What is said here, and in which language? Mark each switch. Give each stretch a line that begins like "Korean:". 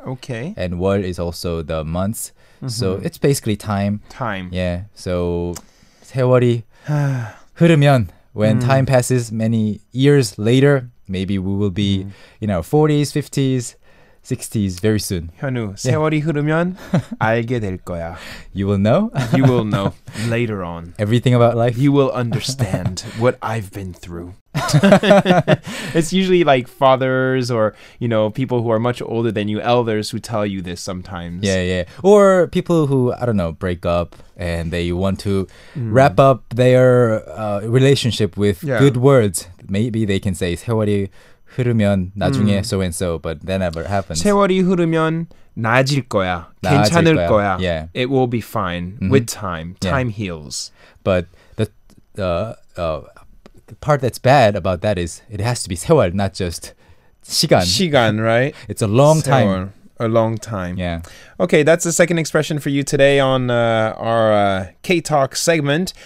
English: Okay. And 월 is also the months. So it's basically time. Time. Yeah. So
Korean: 세월이 흐르면
English: when time passes many years later, maybe we will be in our 40s, 50s, 60s very soon.
Korean: 현우, 세월이 흐르면 알게 될 거야.
English: You will know? You will know later on. Everything about life? You will understand what I've been through. It's usually like fathers or, people who are much older than you, elders who tell you this sometimes. Yeah. Or people who, I don't know, break up and they want to wrap up their relationship with good words. Maybe they can say
Korean: 세월이 흐르면 나중에
English: so and so, but that never happens.
Korean: 세월이 흐르면 나아질 거야. 괜찮을 거야.
English: Yeah. It will be fine with time. Time heals. But the part that's bad about that is it has to be 세월, not just 시간. 시간, right? It's a long
Korean: 세월.
English: time. A long time. Yeah. Okay, that's the second expression for you today on our K-Talk segment.